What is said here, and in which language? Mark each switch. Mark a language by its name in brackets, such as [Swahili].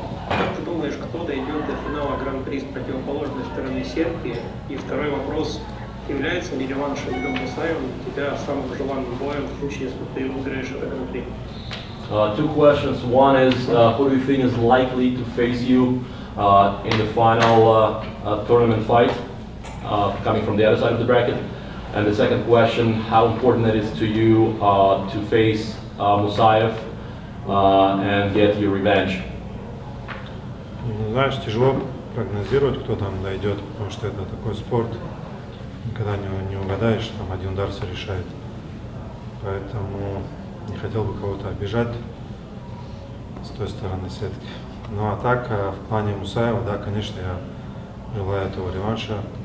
[Russian] Как ты думаешь, кто дойдет до финала Гран-при с противоположной стороны сетки? И второй вопрос. Является ли реванш с Ильгом Мусаевым для тебя самым желанным боем в случае, если ты выиграешь это Гран-при? [English] 2 questions. One is, who do you think is likely to face you in the final tournament fight, coming from the other side of the bracket? And the second question, how important it is to you to face Musayev and get your revenge? [Russian] Знаешь, тяжело прогнозировать, кто там дойдет, потому что это такой спорт, никогда не угадаешь, там один удар все решает. Поэтому не хотел бы кого-то обижать с той стороны сетки. Ну а так, в плане Мусаева, да, конечно, я желаю этого реванша.